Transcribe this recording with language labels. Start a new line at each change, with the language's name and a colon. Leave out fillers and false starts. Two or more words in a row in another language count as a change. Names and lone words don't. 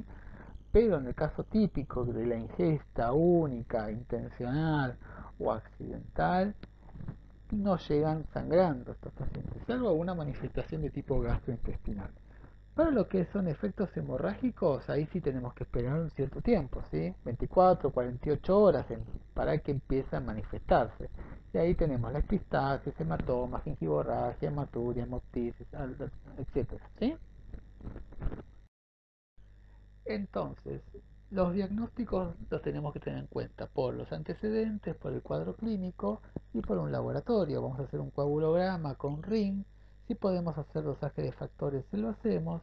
Spanish: Pero en el caso típico de la ingesta única, intencional o accidental, no llegan sangrando estos pacientes, salvo alguna manifestación de tipo gastrointestinal. Para lo que son efectos hemorrágicos, ahí sí tenemos que esperar un cierto tiempo, ¿sí? 24, 48 horas para que empiece a manifestarse. Y ahí tenemos la epistaxis, hematomas, gingivorragia, hematuria, hemoptisis, etcétera, ¿sí? Entonces, los diagnósticos los tenemos que tener en cuenta por los antecedentes, por el cuadro clínico y por un laboratorio. Vamos a hacer un coagulograma con RIN. Si podemos hacer dosaje de factores, se lo hacemos.